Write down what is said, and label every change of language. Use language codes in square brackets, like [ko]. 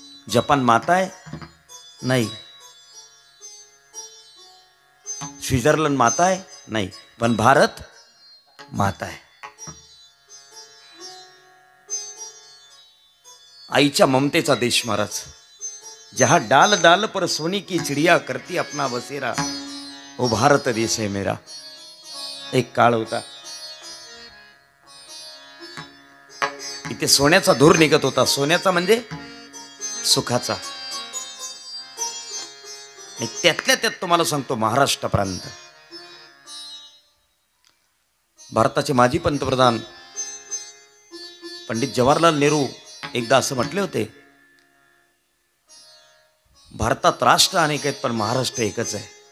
[mr] Japan माता आहे? नाही. स्वित्झर्लंड माता आहे? नाही. पण भारत माता आहे. आईच्या ममतेचा देश महाराज. [hi] जहां डाल डाल पर सोनी की चिड़िया करती अपना बसेरा, वो भारत देश है मेरा. [mr] एक काळ होता इथे सोन्याचा धूर निघत होता. सोन्याचा म्हणजे सुखाचा. आणि त्यातल्या त्यात तुम्हाला सांगतो, महाराष्ट्र प्रांत, भारताचे माजी पंतप्रधान पंडित जवाहरलाल नेहरू एकदा असं म्हटले होते, भारतात राष्ट्र अनेक आहेत पण महाराष्ट्र एकच आहे.